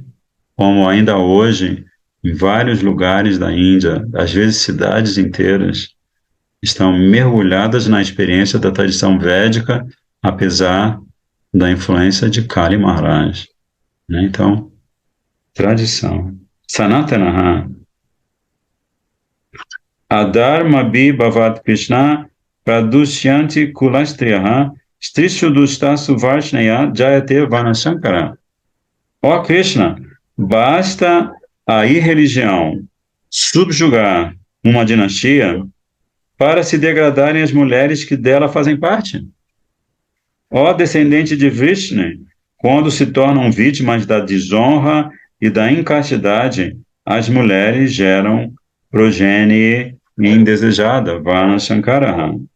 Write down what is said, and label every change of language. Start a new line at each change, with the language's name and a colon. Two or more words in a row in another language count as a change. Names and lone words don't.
Portuguese: Como ainda hoje, em vários lugares da Índia, às vezes cidades inteiras, estão mergulhadas na experiência da tradição védica, apesar da influência de Kali Maharaj, né? Então, tradição. Sanatanaha.
Sanskrit: Adharma bi bhavat Krishna pradusyanti kulastriyaha strishudustasu varshnaya jayate vanashankara.
Portuguese: Ó Krishna, basta a irreligião subjugar uma dinastia para se degradarem as mulheres que dela fazem parte. Ó descendente de Vishnu, quando se tornam vítimas da desonra e da incastidade, as mulheres geram progenie indesejada,
Sanskrit: Varna Shankara.